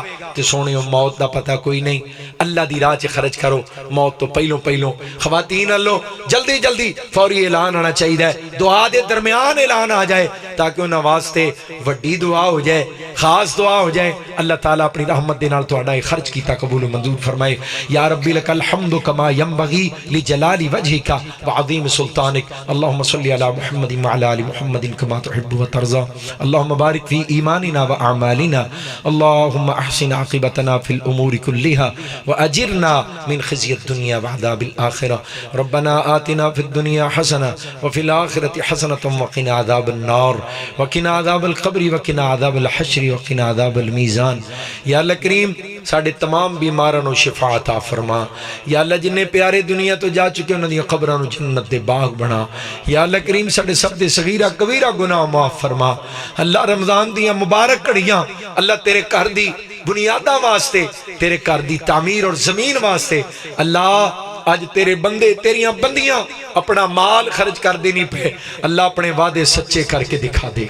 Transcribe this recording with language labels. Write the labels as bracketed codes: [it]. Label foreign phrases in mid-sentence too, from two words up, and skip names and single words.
[pa] تے سوہنیو موت کا پتا کوئی نہیں اللہ دی راہ چ خرچ کرو موت توں پہلوں پہلوں خواتین الوں جلدی جلدی [ur] فوری اعلان آنا چاہیے دعا کے درمیان اعلان آ جائے تاکہ انہوں نے [pa] واسطے وڈی [ur] دعا ہو جائے خاص دعا ہو جائے. [pa] اللہ تعالیٰ اپنی رحمت دے نال تہاڈا یہ خرچ کیتا قبول منظور فرمائے. [ar] يا ربي لك الحمد كما ينبغي لجلال وجهك وعظيم سلطانك اللهم صل على محمد وعلى آل محمد كما تحب وترضى اللهم بارك في إيماننا وأعمالنا اللهم أحسن عاقبتنا في الأمور كلها وأجرنا من خزي الدنيا وعذاب الآخرة ربنا آتنا في الدنيا حسنة وفي الآخرة حسنة وقنا عذاب النار وقنا عذاب القبر وقنا عذاب الحشر وقنا عذاب الميزان. [pa] یا اللہ کریم ساڈے تمام بیماراں نوں شفا عطا فرما. یا اللہ جنے پیارے دنیا توں جا چکے اوہناں دی قبراں نوں جنت دے باغ بنا. یا اللہ کریم ساڈے سب دے صغیرہ کبیرہ گناہ معاف فرما. اللہ رمضان دیاں مبارک گھڑیاں اللہ تیرے گھر دی بنیاداں واسطے تیرے گھر دی تعمیر اور زمین واسطے اللہ اج تیرے بندے تیریاں بندیاں اپنا مال خرچ کر دے نہیں پے اللہ اپنے وعدے سچے کر کے دکھا دے.